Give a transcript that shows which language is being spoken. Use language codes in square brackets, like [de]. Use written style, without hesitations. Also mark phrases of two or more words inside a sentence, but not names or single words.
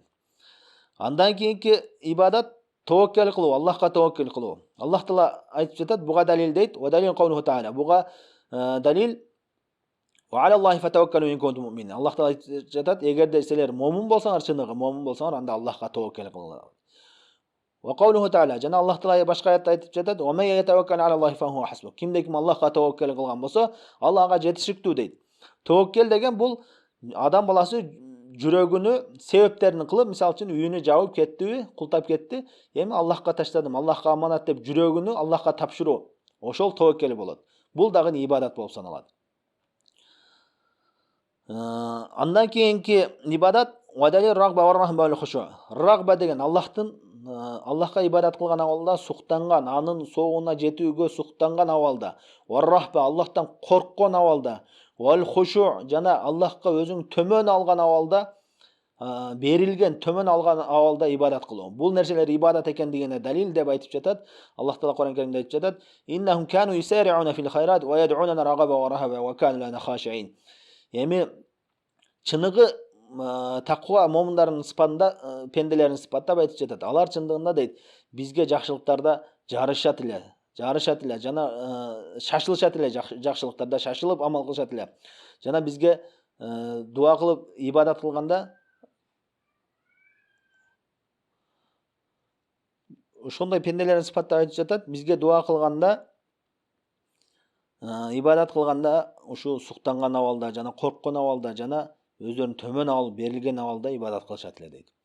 [ky] Андан кийинки ибадат таваккул кылуу, Аллахка таваккул кылуу. Аллах Таала айтып жатат, буга далил дейт, [ar] والدليل قوله تعالى. [ky] Буга далил [ar] وعلى الله فتوكلوا إن كنتم مؤمنين. [ky] Аллах Таала айтып жатат, эгерде силер момун болсоңор, чыныгы момун болсоңор, анда Аллахка таваккул кылыңар. [ar] وقوله تعالى, [ky] жана Аллах Таала башка аятта айтып жатат, [ar] ومن يتوكل على الله فهو حسبه. [ky] Кимде ким Аллахка таваккул кылган болсо, ал ага жетиштиктүү дейт. Таваккул деген бул адам баласы жүрөгүнү себептерин кылып, мисалы үчүн үйүнү жабып кеттиби, култап кетти, эми Аллахка таштадым, Аллахка аманат деп жүрөгүнү Аллахка тапшыруу. Ошол таваккул болот. Бул дагы ибадат болуп саналат. Андан кийинки ибадат [ar] ودليل الرغبة والرهبة والخشوع. [ky] Рагба деген Аллахка ибадат кылган абалда суктанган, анын соогуна жетүүгө суктанган абалда. [ar] والرهبة [ky] Аллахтан корккон абалда. [ar] والخشوع [ky] жана Аллахка өзүң төмөн алган абалда, берилген, төмөн алган абалда ибадат кылуу. Бул нерселер ибадат экендигине далил деп айтып жатат. Аллах Таала Кур'ан Каримде айтып жатат: [ar] "إنهم كانوا يسارعون في الخيرات ويدعوننا رغبا ورهبا وكانوا لنا خاشعين." [ky] Эми чыныгы таква момундардын сыпатында, пенделердин сыпаттап айтып жатат. Алар чындыгында дейт, бизге жакшылыктарда жарышат эле, жана шашылышат эле, жакшылыктарда шашылып амал кылышат эле. Жана бизге дуа кылып ибадат кылганда ошондой пенделердин сыпаттап айтып жатат, бизге дуа кылганда, ибадат кылганда ушу суктанган абалда жана корккон абалда жана өздөрүн төмөн алып берилген абалда ибадат кылышат эле дейт.